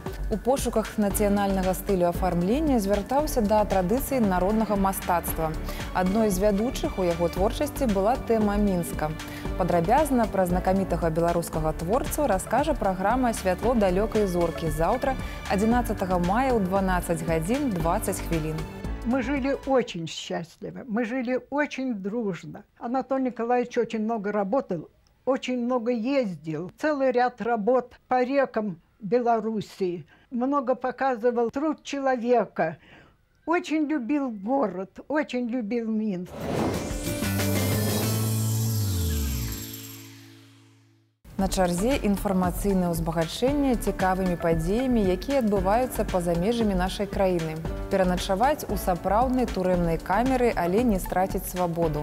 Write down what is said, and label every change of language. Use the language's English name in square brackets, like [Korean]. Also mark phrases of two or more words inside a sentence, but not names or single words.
[Belarusian] У пошуках нацыянальнага стылю афармлення звяртаўся да традыцыі народнага мастацтва. Адной з вядучых у яго творчасці была тэма Мінска. Падрабязна пра знакамітага беларускага творцу раскажа праграма «Святло далёкай зоркі» заўтра, 11 мая ў 12 гадзін 20 хвілін. [Russian] Мы жили очень счастливо, мы жили очень дружно. Анатолий Николаевич очень много работал, очень много ездил. Целый ряд работ по рекам Белоруссии. Много показывал труд человека. Очень любил город, очень любил Минск. [Belarusian] На чарзе інфармацыйнае ўзбагачэнне цікавымі падзеямі, якія адбываюцца па-за межамі нашай краіны. Пераначаваць у сапраўднай турэмнай камеры, але не страціць свабоду.